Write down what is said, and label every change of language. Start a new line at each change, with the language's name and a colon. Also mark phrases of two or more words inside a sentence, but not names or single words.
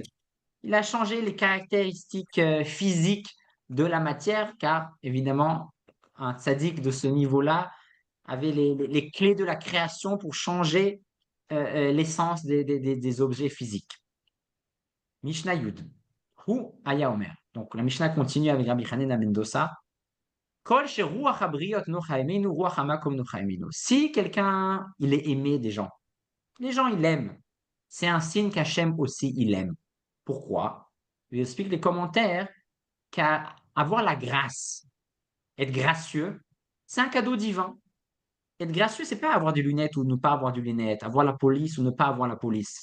French: Il a changé les caractéristiques physiques de la matière, car évidemment, un tzaddik de ce niveau-là avait les clés de la création pour changer l'essence des objets physiques.
Hebrew: משנה יוד הוא היה אומר.
French: Donc la Mishnah continue avec Rabbi Hanina ben Dossa.
Hebrew: כל שרוח הבריות נוחה הימנו רוח המקום נוחה הימנו.
French: Si quelqu'un, il est aimé des gens, les gens, ils l'aiment. C'est un signe qu'Hachem aussi, il aime. Pourquoi? Il explique les commentaires qu'avoir la grâce, être gracieux, c'est un cadeau divin. Être gracieux, c'est pas avoir des lunettes ou ne pas avoir des lunettes, avoir la police ou ne pas avoir la police.